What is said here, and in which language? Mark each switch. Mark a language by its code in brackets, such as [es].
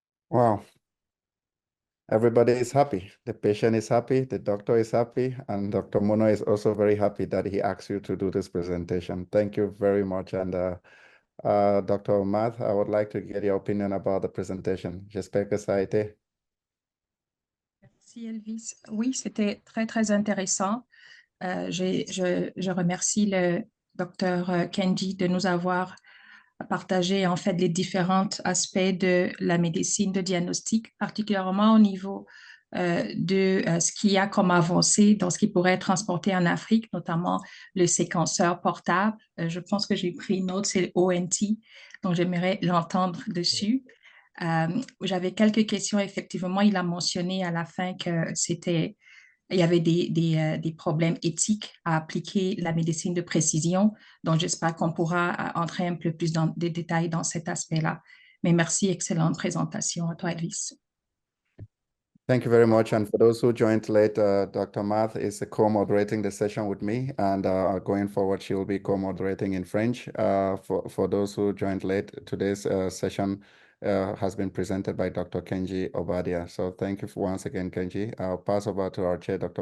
[en] Wow. Everybody is happy. The patient is happy, the doctor is happy, and Dr. Mono is also very happy that he asked you to do this presentation. Thank you very much. And Dr. Math, I would like to get your opinion about the presentation. [fr] J'espère que ça a été. Merci Elvis. Oui, c'était très, très intéressant. Je remercie le docteur Kenji de nous avoir partagé en fait les différents aspects de la médecine de diagnostic, particulièrement au niveau de ce qu'il y a comme avancée dans ce qui pourrait être transporté en Afrique, notamment le séquenceur portable. Je pense que j'ai pris note, c'est le ONT, donc j'aimerais l'entendre dessus. J'avais quelques questions, effectivement, il a mentionné à la fin que il y avait des problèmes éthiques à appliquer la médecine de précision, donc j'espère qu'on pourra entrer un peu plus dans des détails dans cet aspect-là. Mais merci, excellente présentation à toi, Elvis. [en] Thank you very much. And for those who joined late, Dr. Math is co-moderating the session with me, and going forward, she will be co-moderating in French. For those who joined late, today's session has been presented by Dr. Kenji Obadia. So thank you once again, Kenji. I'll pass over to our chair, Dr.